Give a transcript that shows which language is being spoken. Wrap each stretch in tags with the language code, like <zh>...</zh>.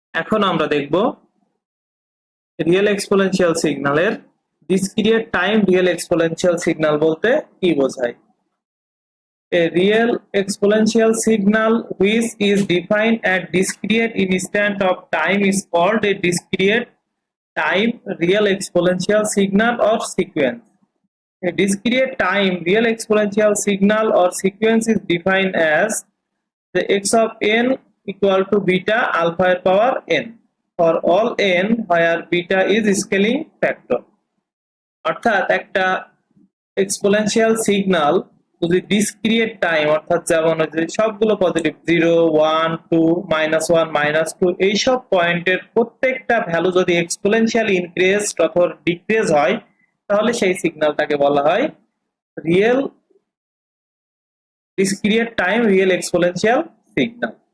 <bn>এখন আমরা দেখব রিয়েল এক্সপোনেনশিয়াল সিগন্যালের discrete time real exponential signal বলতে কি বোঝায়।</bn> <en>A real exponential signal which is defined at discrete instant of time is called a discrete time real exponential signal or sequence. A discrete time real exponential signal or sequence is defined as the x of n equal to beta alpha power n for all n where beta is scaling factor.</en> <bn>অর্থাৎ একটা exponential signal যদি discrete time অর্থাৎ যেমন সবগুলো positive 0 1 2 -1 -2 এই সব পয়েন্টের প্রত্যেকটা ভ্যালু যদি এক্সপোনেনশিয়াল ইনক্রিজ অথবা ডিক্রিজ হয় তাহলে সেই সিগন্যালটাকে বলা হয় real discrete time real exponential signal.</bn>